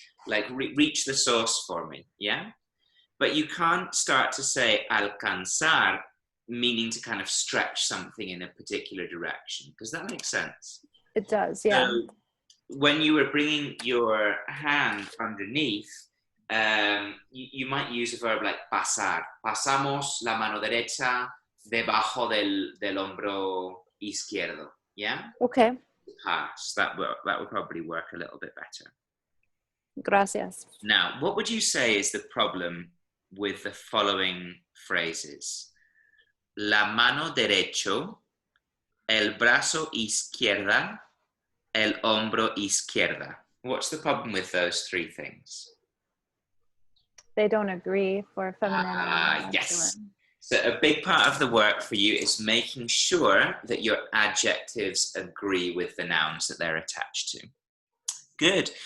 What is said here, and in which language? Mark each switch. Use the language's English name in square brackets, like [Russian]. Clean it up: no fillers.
[English] Like reach the sauce for me, yeah? But you can't start to say alcanzar, meaning to kind of stretch something in a particular direction. Does that make sense? It does, yeah. So when you were bringing your hand underneath, you might use a verb like pasar. [Spanish] Pasamos la mano derecha debajo del hombro izquierdo, yeah? [English] Okay. Pass. That will probably work a little bit better. [Spanish] Gracias. [English] Now, what would you say is the problem with the following phrases? [Spanish] La mano derecho, el brazo izquierda, el hombro izquierda. [English] What's the problem with those three things? They don't agree for feminine and yes. masculine. So a big part of the work for you is making sure that your adjectives agree with the nouns that they're attached to. Good.